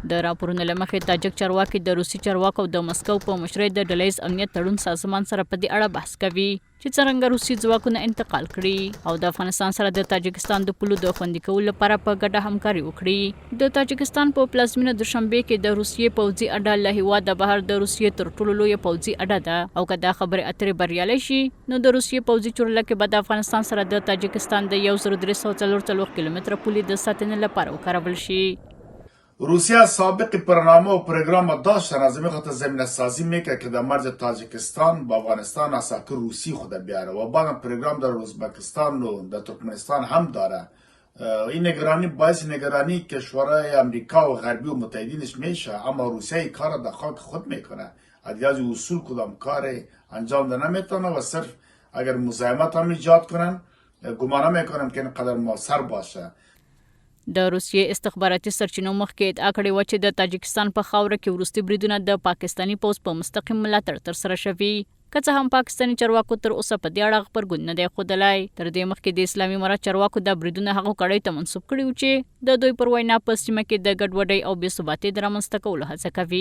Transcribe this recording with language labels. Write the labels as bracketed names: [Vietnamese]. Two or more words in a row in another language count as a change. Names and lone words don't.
[Pashto] د راپورونو له مخې تاجک چارواکي د روسي چارواکو د مسکو په مشرۍ د ډلهییز امنیت تړون سازمان سره په دې اړه بحث کوي چې څرنګه روسي ځواکونه انتقال کړي او د افغانستان سره د تاجکستان د پولو د خوندي کولو لپاره په ګډه همکاري وکړي. د تاجکستان په پلازمینه دوشنبه کې د روسیې پوځي اډه له هیواده بهر د روسیې تر ټولو لویه پوځي اډه ده او که دا خبرې اترې بریالۍ شي نو د روسیې پوځي چورلکې به د افغانستان سره د تاجکستان د 1344 کیلومتره پولې د ساتنې لپاره وکارول شي. [Persian] روسیه سابق برنامه و پروگرام داشتن از این خاطر زمینه سازی میکرد که در مرز تاجیکستان با افغانستان اساکر روسی خود بیاره و بعدم پروگرام در ازبکستان و در ترکمنستان هم داره. این نگرانی باعث نگرانی کشورهای امریکا و غربی و متحدینش میشه، اما روسیه کار در خاک خود میکنه. از اصول کدام کار انجام ده نمیتونه و صرف اگر مزاحمت هم ایجاد کنن گمان میکنم که اینقدر موثر باشه. [Pashto] د روسیې استخباراتي سرچینو مخکې ادعا کړې وه چې د تاجکستان په خاوره کې وروستي بریدونه د پاکستاني پوځ په مستقیم ملاتړ ترسره شوي. که څه هم پاکستاني چارواکو تر اوسه په دې اړه غبرګون نه دی ښودلی. تر دې مخکې د اسلامي امارت چارواکو دا بریدونه هغو کړیو ته منسوب کړي وو چې د دوی پر وینا په سیمه کې د ګډوډۍ او بې ثباتۍ د رامنځته کولو هڅه کوي.